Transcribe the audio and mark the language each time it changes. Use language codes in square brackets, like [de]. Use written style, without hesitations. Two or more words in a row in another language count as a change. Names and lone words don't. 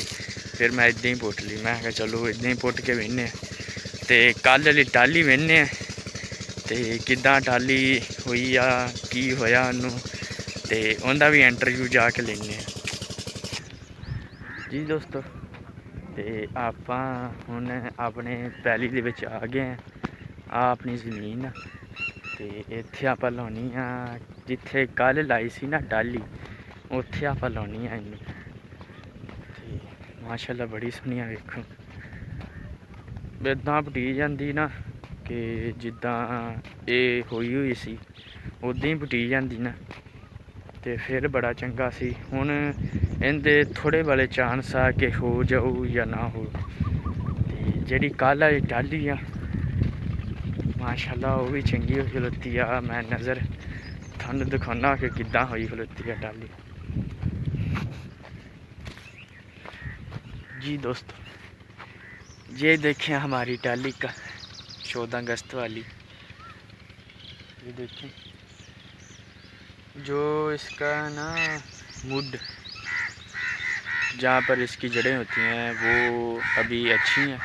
[pa] ਫਿਰ ਮੈਂ ਇੱਦਾਂ ਹੀ ਪੁੱਟ ਲਈ। ਮੈਂ ਆਖਿਆ ਚਲੋ ਇੱਦਾਂ ਹੀ ਪੁੱਟ ਕੇ ਵੇਹਣੇ। ਤੋ ਕੱਲ੍ਹ ਆਲੀ ਟਾਹਲੀ ਵੇਹਣੇ ਤੇ ਕਿੱਦਾਂ ਟਾਹਲੀ ਹੋਈ ਆ, ਕੀ ਹੋਇਆ ਉਹਨੂੰ, ਤੇ ਉਹਦਾ ਭੀ ਇੰਟਰਵਿਊ ਜਾ ਕੇ ਲੈਣੇ ਜੀ ਦੋਸਤੋ। ਤੇ ਆਪਾਂ ਹੁਣ ਆਪਣੇ ਪੈਲੀ ਦੇ ਵਿੱਚ ਆ ਗਏ ਆ ਆਪਣੀ ਜ਼ਮੀਨ ਆ ਤੇ ਇੱਥੇ ਆਪਾਂ ਲਾਉਣੀ ਆ ਜਿੱਥੇ ਕੱਲ੍ਹ ਲਾਈ ਸੀ ਨਾ ਟਾਹਲੀ, ਉੱਥੇ ਆਪਾਂ ਲਾਉਣੀ ਆ ਇਹਨੂੰ। ਤੇ ਮਾਸ਼ਾਅੱਲਾ ਬੜੀ ਸੋਹਣੀ ਆ, ਵੇਖੋ ਇੱਦਾਂ ਪਟੀ ਜਾਂਦੀ ਨਾ ਕਿ ਜਿੱਦਾਂ ਇਹ ਹੋਈ ਸੀ ਉੱਦਾਂ ਹੀ ਪਟੀ ਜਾਂਦੀ ਨਾ, ਤੇ ਫਿਰ ਬੜਾ ਚੰਗਾ ਸੀ। ਹੁਣ ਇਹਦੇ ਥੋੜ੍ਹੇ ਵਾਲੇ ਚਾਂਸ ਆ ਕਿ ਹੋ ਜਾਊ ਜਾਂ ਨਾ ਹੋ। ਤੇ ਜਿਹੜੀ ਕੱਲ੍ਹ ਵਾਲੀ ਟਾਹਲੀ ਆ ਮਾਸ਼ਾਅੱਲਾ ਉਹ ਵੀ ਚੰਗੀ ਹੋਈ ਖਲੋਤੀ ਆ। ਮੈਂ ਨਜ਼ਰ ਤੁਹਾਨੂੰ ਦਿਖਾਉਣਾ ਕਿ ਕਿੱਦਾਂ ਹੋਈ ਖਲੋਤੀ ਹੈ ਟਾਹਲੀ। [hi] जी दोस्तों, ये देखें हमारी टाली का 14 अगस्त वाली, ये देखें जो इसका ना मुड जहाँ पर इसकी जड़ें होती हैं वो अभी अच्छी हैं।